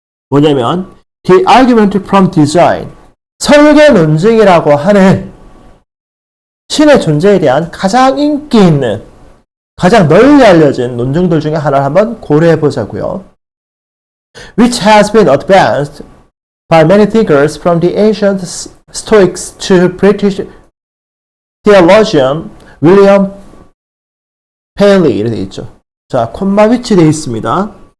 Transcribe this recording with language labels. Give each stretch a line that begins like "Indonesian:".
Korean: 뭐냐면
English: the argument from design
Korean: 설계 논증이라고 하는 신의 존재에 대한 가장 인기 있는 가장 널리 알려진 논증들 중에 하나를 한번 고려해 보자고요.
English: Which has been advanced by many thinkers from the ancient Stoics to British theologian William Paley
Korean: 이렇게 되어 있죠. 자, 콤마 위치 되어 있습니다.